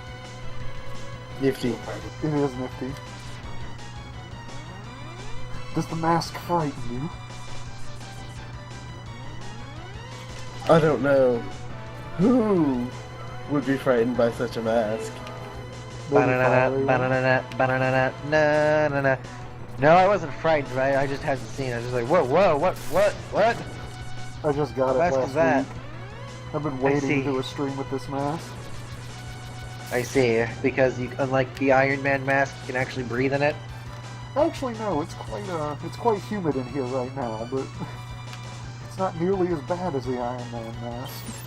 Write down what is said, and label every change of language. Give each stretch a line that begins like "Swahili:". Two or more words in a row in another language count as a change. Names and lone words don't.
English: Nifty. It is nifty. Does the mask frighten you? I don't know. Who would be frightened by such a mask? Maybe Ba-na-na-na, Fiery. ba-na-na-na, ba-na-na-na, na-na-na. No, I wasn't frightened, but I just hadn't seen it. I was just like, whoa, what? I just got it What mask last is that? week. I've been I waiting see. to do a stream with this mask. I see, because you, unlike the Iron Man mask, you can actually breathe in it. Actually, no, it's quite humid in here right now, but it's not nearly as bad as the Iron Man mask.